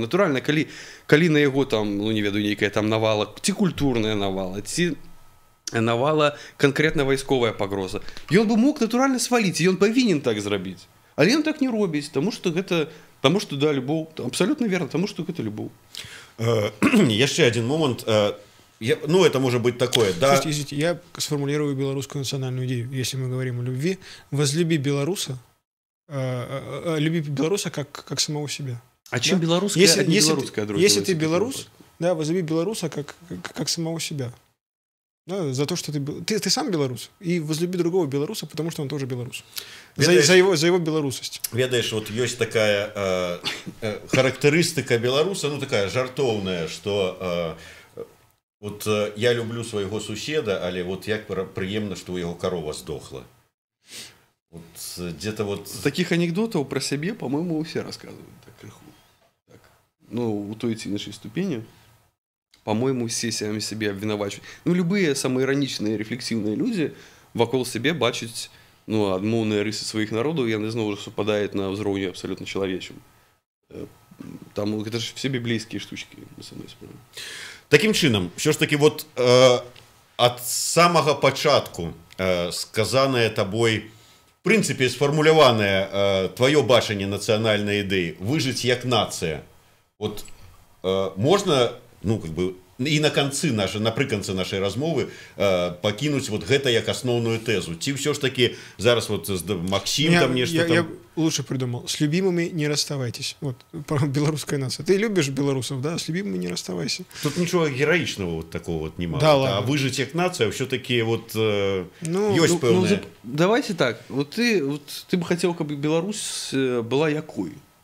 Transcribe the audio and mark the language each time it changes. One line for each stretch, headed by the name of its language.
Belarusian: Натуральна, калі на яго там, ну, не ведаю, нейкая там навала, ці культурная навала, ці навала канкрэтна вайсковая пагроза, ён бы мог натуральна сваліць, і ён павінен так зрабіць. Але ён так не робіць, таму што да, любоў, абсалютна верна, таму што гэта любоў. Яшчэ один момент.
Russian: Ну, это может быть такое, да? Слушайте, я сформулирую белорусскую национальную идею. Если мы говорим о любви, возлюби белоруса, люби белоруса как самого себя. А чем белорусская, а не белорусская дружба? Если ты белорус, да, возлюби белоруса как самого себя. Да, за то, что ты сам белорус, и возлюби другого белоруса, потому что он тоже белорус. За его белорусость. Ведаешь, вот есть такая характеристика белоруса, ну, такая жартовная, что...
Belarusian: Вот я люблю своего суседа, але вот як прыемна, што ў яго карова здохла.
Russian: Вот где-то вот...
Belarusian: Таких анекдотаў пра сябе, по-моему, усе рассказывают так крыху. Так. Ну, у той ці іншай ступені, по-моему, все самі сябе абвінавачваюць. Ну, любые самаіранічныя, рэфлексіўныя людзі вакол сябе бачаць, ну, адмоўныя рысы сваіх народаў, яны зноў супадаюць на ўзроўні абсалютна чалавечым. Там гэта ж все біблейскія штучкі, на самой справе. Таким чынам, все ж таки вот ад самага пачатку сказанае табой, в прынцыпе, сфармуляванае твоё бачанне нацыянальнай ідэі, выжыць як нацыя. Вот можна, ну, как бы, і напрыканцы нашай размовы пакінуць вот гэта як асноўную тэзу. Ці ўсё ж таки зараз вот Максим там нешта там...
Russian: Я лучше придумал. С любимыми не расставайтесь. Вот, белорусская нация. Ты любишь белорусов, да? С любимыми не расставайся. Тут ничего героичного вот такого вот немало. Да, ладно. А выжить як нация все-таки вот
Belarusian: ёсць пэўная...
Russian: Давайте так. Вот ты бы хотел, чтобы Беларусь была якой?